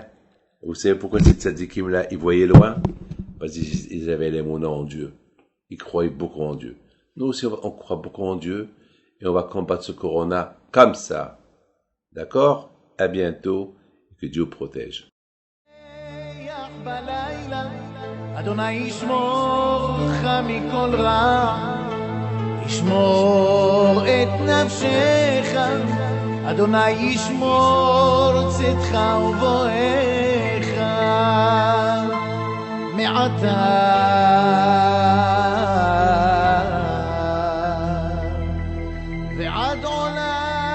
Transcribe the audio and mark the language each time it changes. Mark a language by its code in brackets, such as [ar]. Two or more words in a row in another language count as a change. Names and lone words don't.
[fr] Vous savez pourquoi ces tzadikim-là, ils voyaient loin? Parce qu'ils avaient les mots en Dieu. Ils croyaient beaucoup en Dieu. Nous aussi, on croit beaucoup en Dieu et on va combattre ce corona comme ça. D'accord? À bientôt. Que Dieu protège. [he] אדוני ישמור אותך מכל רע, ישמור את נפשך, אדוני ישמור צאתך ובואך מעתה ועד עולם.